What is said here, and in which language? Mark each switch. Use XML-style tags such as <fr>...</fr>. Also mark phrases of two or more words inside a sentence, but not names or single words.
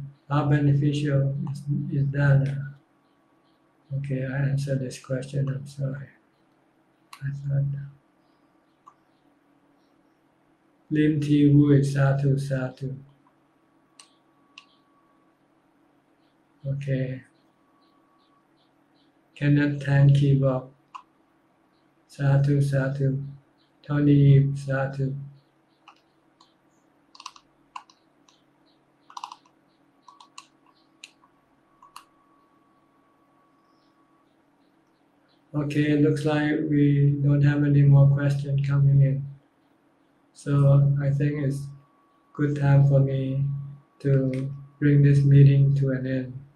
<en>How beneficial is Dana? Okay, I answered this question. I'm sorry. I thought. Lim Ti Wui,</en> <pi>Sadhu, Sadhu.</pi> <en>Okay. Kenneth Tan Keyboard.</en> <pi>Sadhu, Sadhu.</pi> <en>Tony, Sadhu. Okay, it looks like we don't have any more questions coming in. So I think it's good time for me to bring this meeting to an end.</en>